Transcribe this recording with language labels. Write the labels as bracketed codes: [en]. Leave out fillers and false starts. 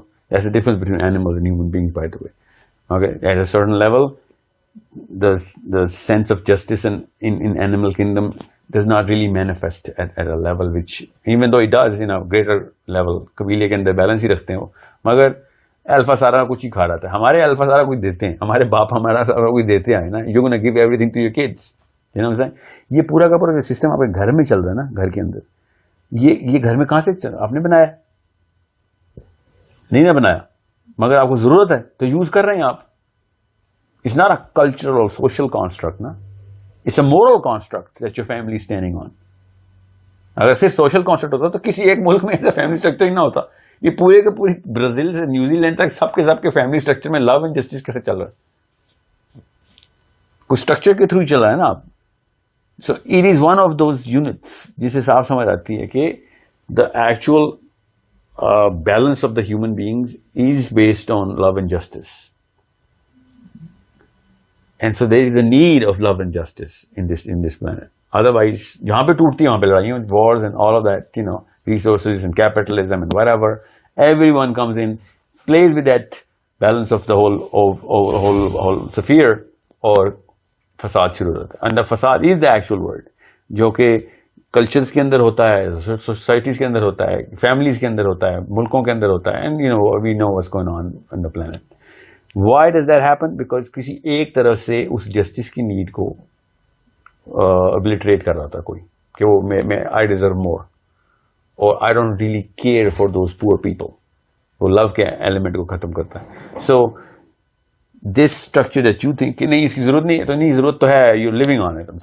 [en] That's the difference between animals and human beings, by the way. Okay, at a certain level, the sense of justice in animal kingdom does not really manifest at a level which, even though it does in a greater level, [ur] قبیلے کے اندر balance ہی رکھتے ہیں وہ, مگر alpha سارا کچھ ہی کھا رہا تھا. ہمارے الفا سارا کچھ دیتے ہیں, ہمارے باپ ہمارا سارا کچھ دیتے ہیں نا. [en] You gonna give everything to your kids. [ur] یہ پورا کا پورا سسٹم آپ کے گھر میں چل رہا ہے نا, گھر کے اندر. یہ گھر میں کہاں سے چل رہا؟ آپ نے بنایا نہیں نا بنایا, مگر آپ کو ضرورت ہے تو یوز کر رہے ہیں آپ. [en] It's not a cultural or social construct, na? It's a moral construct that your family is standing on. [ur] اگر صرف سوشل کانسیپٹ ہوتا تو کسی ایک ملک میں ایسا فیملی اسٹرکچر ہی نہ ہوتا. یہ پورے کے پوری برازیل سے نیوزی لینڈ تک سب کے فیملی اسٹرکچر میں لو اینڈ جسٹس کیسے چل رہا ہے؟ کچھ اسٹرکچر کے تھرو چل رہا ہے نا آپ. [en] so it is one of those units [ur] جسے صاف سمجھ آتی ہے کہ [en] The actual balance of the human beings is based on love and justice. And so there is the need of love and justice in this planet. Otherwise, [ur] jahan pe tooti hai wahan pe ladaiyan, [en] wars and all of that, resources and capitalism and whatever. Everyone comes in, plays with that balance of the whole sphere [ur] اور فساد شروع ہو جاتا ہے. اندر فساد [en] is the actual word, [ur] جو کہ cultures کے اندر ہوتا ہے, سوسائٹیز کے اندر ہوتا ہے, فیملیز کے اندر ہوتا ہے, ملکوں کے اندر ہوتا ہے. [en] And you know we know what's going on the planet. Why does that happen? Because [ur] کسی ایک طرف سے اس جسٹس کی نیڈ کو ابلیٹریٹ کر رہا تھا کوئی, کہ وہ میں [en] I deserve more, اور I don't really care for those poor people. [ur] وہ لو کے ایلیمنٹ کو ختم کرتا ہے. [en] so this structure that you think [ur] کہ نہیں اس کی ضرورت نہیں ہے, تو نہیں ضرورت تو ہے, [en] You living on it.